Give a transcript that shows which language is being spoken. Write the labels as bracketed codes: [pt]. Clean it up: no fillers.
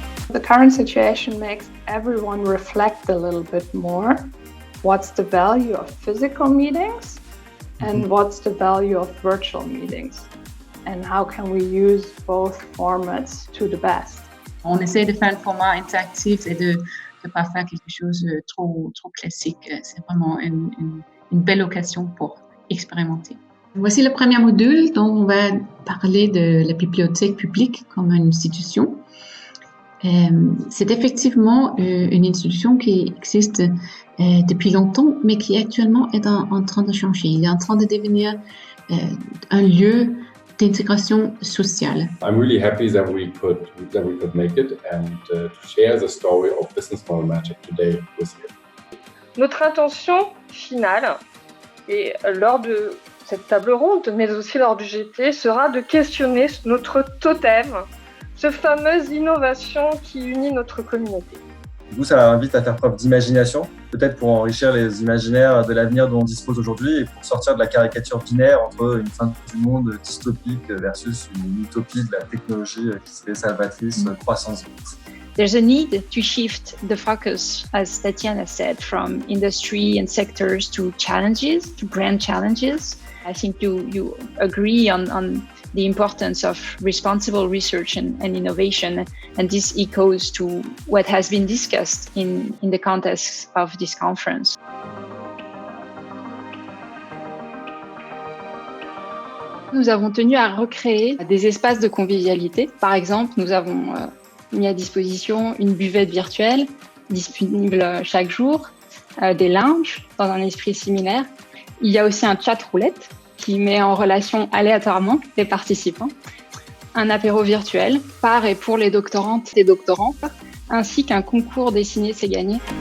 [en] The current situation makes everyone reflect a little bit more. What's the value of physical meetings and what's the value of virtual meetings? And how can we use both formats to the best? [fr] On essaie de faire un format interactif et de ne pas faire quelque chose de trop classique. C'est vraiment une belle occasion pour expérimenter. Voici le premier module dont on va parler de la bibliothèque publique comme une institution. C'est effectivement une institution qui existe depuis longtemps, mais qui actuellement est en train de changer. Il est en train de devenir un lieu d'intégration sociale. [en] I'm really happy that we could make it and to share the story of Business Model Magic today with you. [fr] Notre intention finale, et lors de cette table ronde, mais aussi lors du GT, sera de questionner notre totem, cette fameuse innovation qui unit notre communauté. Du coup, ça invite à faire preuve d'imagination, peut-être pour enrichir les imaginaires de l'avenir dont on dispose aujourd'hui et pour sortir de la caricature binaire entre une fin du monde dystopique versus une utopie de la technologie qui serait salvatrice, croissance vite. [en] There's a need to shift the focus, as Tatiana said, from industry and sectors to challenges, to grand challenges. I think you agree on the importance of responsible research and innovation, and this echoes to what has been discussed in the context of this conference. [fr] Nous avons tenu à recréer des espaces de convivialité. Par exemple, nous avons mis à disposition une buvette virtuelle disponible chaque jour, des lounges dans un esprit similaire. Il y a aussi un chat roulette qui met en relation aléatoirement les participants, un apéro virtuel par et pour les doctorantes et doctorants, ainsi qu'un concours dessiné c'est gagné.